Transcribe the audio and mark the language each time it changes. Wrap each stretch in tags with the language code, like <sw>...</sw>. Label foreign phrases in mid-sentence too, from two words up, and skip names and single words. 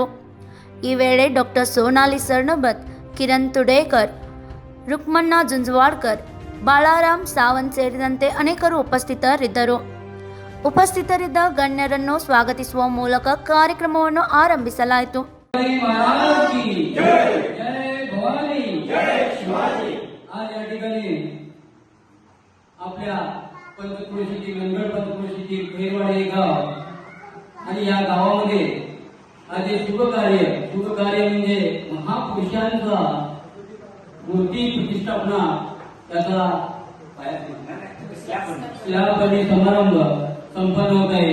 <kn>ಈ ವೇಳೆ ಡಾಕ್ಟರ್ ಸೋನಾಲಿ ಸರ್ಣಬತ್, ಕಿರಣ್ ತುಡೇಕರ್, ರುಕ್ಮಣ್ಣ ಜುಂಜವಾಡ್ಕರ್, ಬಾಳಾರಾಮ್ ಸಾವಂತ್ ಸೇರಿದಂತೆ ಅನೇಕರು ಉಪಸ್ಥಿತರಿದ್ದರು. ಉಪಸ್ಥಿತರಿದ್ದ ಗಣ್ಯರನ್ನು ಸ್ವಾಗತಿಸುವ ಮೂಲಕ ಕಾರ್ಯಕ್ರಮವನ್ನು ಆರಂಭಿಸಲಾಯಿತು.</kn> <mr>पंचक्रोशीची मंगळ पंचक्रोशीची खैरवाड हे गाव आणि या गावामध्ये आज हे शुभ कार्य म्हणजे महापुरुषांचा मूर्ती प्रतिष्ठापना त्याचा स्लॅब बंदी समारंभ संपन्न होत आहे.</mr>